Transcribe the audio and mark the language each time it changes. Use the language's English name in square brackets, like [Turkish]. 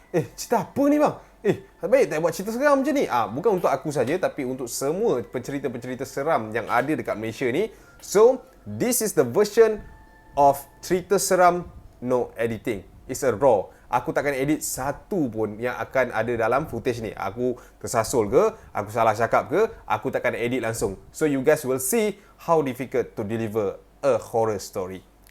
[Malay] Cerita apa ni bang? Baik tak buat cerita seram macam ni." Bukan untuk aku saja, tapi untuk semua pencerita-pencerita seram yang ada dekat Malaysia ni. [English] So, this is the version of cerita seram no editing. [Malay] It's a raw. Aku takkan edit satu pun yang akan ada dalam footage ni. Aku tersasul ke, aku salah cakap ke, aku takkan edit langsung. [English] So you guys will see how difficult to deliver a horror story.